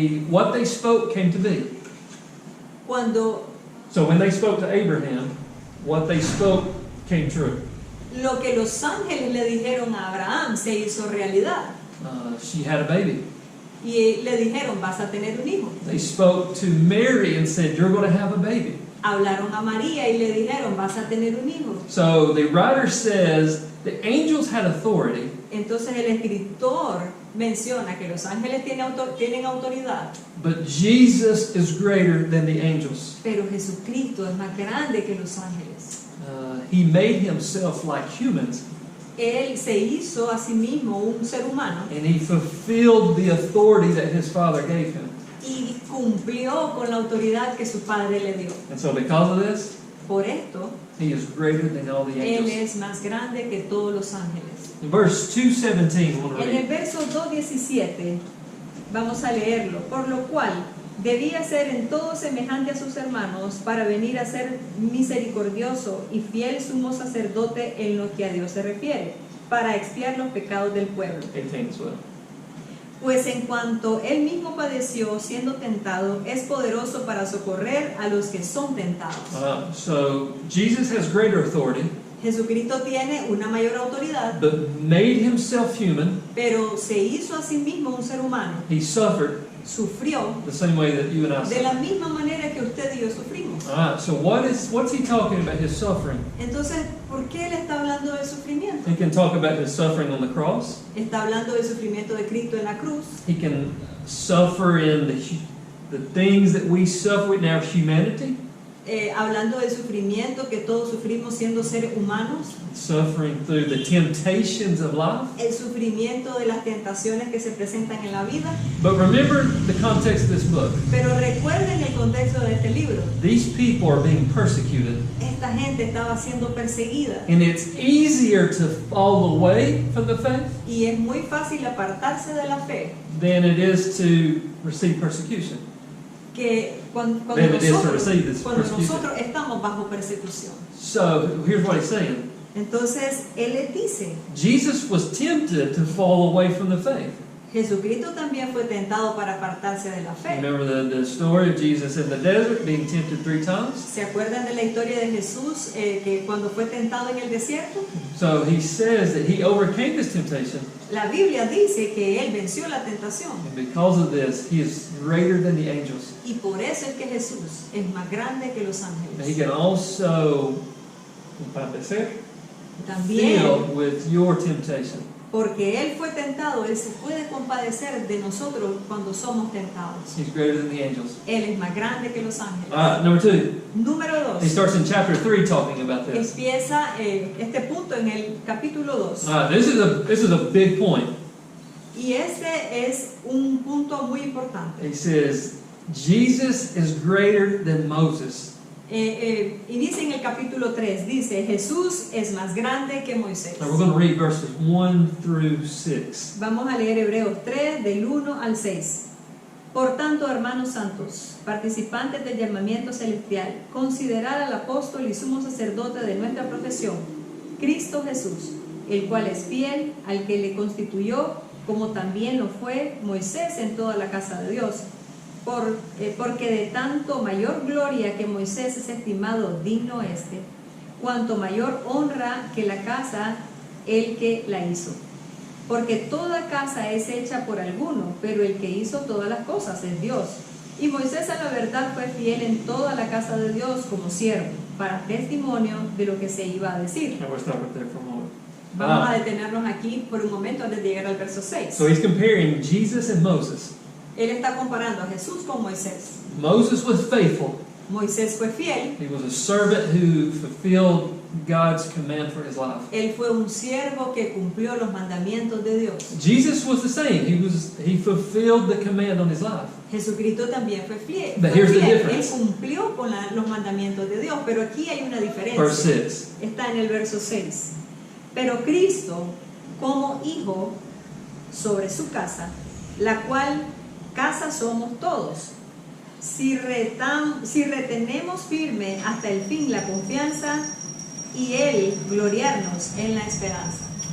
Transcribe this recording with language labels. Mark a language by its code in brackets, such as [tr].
[en] what they spoke came to be. So when they spoke to Abraham, what they spoke came true. [es] Lo que los ángeles le dijeron a Abraham se hizo realidad. [en] She had a baby. [es] Y le dijeron: vas a tener un hijo. [en] They spoke to Mary and said, you're going to have a baby. [es] Hablaron a María y le dijeron: vas a tener un hijo. [en] So the writer says the angels had authority. [es] Entonces el escritor menciona que los ángeles tienen autoridad, [en] But Jesus is greater than the angels. [es] pero Jesucristo es más grande que los ángeles. [en] He made himself like humans. [es] Él se hizo a sí mismo un ser humano [en] and he fulfilled the authority that his Father gave him. [es] y cumplió con la autoridad que su Padre le dio. [en] And so because of this, [es] Por esto, [en] he is greater than all the [es] Él [en] angels. [es] es más grande que todos los ángeles. [en] In verse 2:17, I want to [es] En el [en] read. [es] verso 2:17 vamos a leerlo, por lo cual debía ser en todo semejante a sus hermanos para venir a ser misericordioso y fiel sumo sacerdote en lo que a Dios se refiere, para expiar los pecados del pueblo. [en] 18 as well. [es] Pues en cuanto él mismo padeció siendo tentado, es poderoso para socorrer a los que son tentados. [en] So Jesus has greater authority, [es] Jesucristo tiene una mayor autoridad, [en] but made himself human. [es] pero se hizo a sí mismo un ser humano. [en] He suffered [es] Sufrió [en] the same way that you and I [es] de la [en] suffer. [es] misma manera que usted y yo sufrimos. [en] So what's he talking about his suffering? [es] Entonces, ¿por qué él está hablando del sufrimiento? [en] He can talk about his suffering on the cross. [es] Está hablando del sufrimiento de Cristo en la cruz. [en] He can suffer in the things that we suffer in our humanity, [es] Hablando del sufrimiento que todos sufrimos siendo seres humanos. [en] suffering through the temptations of life. [es] El sufrimiento de las tentaciones que se presentan en la vida. [en] But remember the context of this book. [es] Pero recuerden el contexto de este libro. [en] These people are being persecuted, [es] Esta gente estaba siendo perseguida [en] and it's easier to fall away from the faith [es] y es muy fácil apartarse de la fe [en] than it is to receive persecution. [es] que cuando [en] Than it is to receive this persecution. [es] nosotros estamos bajo persecución. [en] So here's what he's saying. [es] Entonces, él les dice, [en] Jesus was tempted to fall away from the faith. [es] Jesucristo también fue tentado para apartarse de la fe. [en] Remember the story of Jesus in the desert being tempted 3 times? [es] ¿Se acuerdan de la historia de Jesús que cuando fue tentado en el desierto? [en] So he says that he overcame this temptation, [es] La Biblia dice que él venció la tentación [en] and because of this, he is greater than the angels. [es] y por eso es que Jesús es más grande que los [en] And he [es] ángeles. [en] can also compadecer, [es] También, [en] deal with your temptation. [es] porque él fue tentado, él se puede compadecer de nosotros cuando somos tentados. [en] He's greater than the angels. [es] Él es más grande que los ángeles. [en] Number 2, [es] Número [en] he [es] 2. [en] starts in chapter 3 talking about this. [es] Empieza este punto en el capítulo 2. [en] This is a big point. [es] Y este es un punto muy importante. [en] He says, Jesus is greater than Moses. [es] Inicia en el capítulo 3, dice, Jesús es más grande que Moisés. [en] Now we're going to read verses 1 through 6. [es] Vamos a leer Hebreos 3, del 1 al 6. Por tanto, hermanos santos, participantes del llamamiento celestial, considerad al apóstol y sumo sacerdote de nuestra profesión, Cristo Jesús, el cual es fiel al que le constituyó, como también lo fue Moisés en toda la casa de Dios. Porque de tanto mayor gloria que Moisés es estimado digno este, cuanto mayor honra que la casa el que la hizo. Porque toda casa es hecha por alguno, pero el que hizo todas las cosas es Dios. Y Moisés a la verdad fue fiel en toda la casa de Dios como siervo, para testimonio de lo que se iba a decir. [en] Now we'll stop right there for a moment. [es] Vamos a detenernos aquí por un momento antes de llegar al verso 6. [en] So he's comparing Jesus and Moses. [es] Él está comparando a Jesús con Moisés. [en] Moses was faithful. [es] Moisés fue fiel. [en] He was a servant who fulfilled God's command for his life. [es] Él fue un siervo que cumplió los mandamientos de Dios. [en] Jesus was the same. He fulfilled the command on his life. [es] Jesucristo también fue fiel. [en] But here's the [es] Él [en] difference. [es] cumplió con los mandamientos de Dios, pero aquí hay una diferencia. [en] Verse 6. [es] Está en el verso 6. Pero Cristo, como hijo sobre su casa, la cual casa somos todos, si retenemos firme hasta el fin la confianza y Él gloriarnos en la esperanza.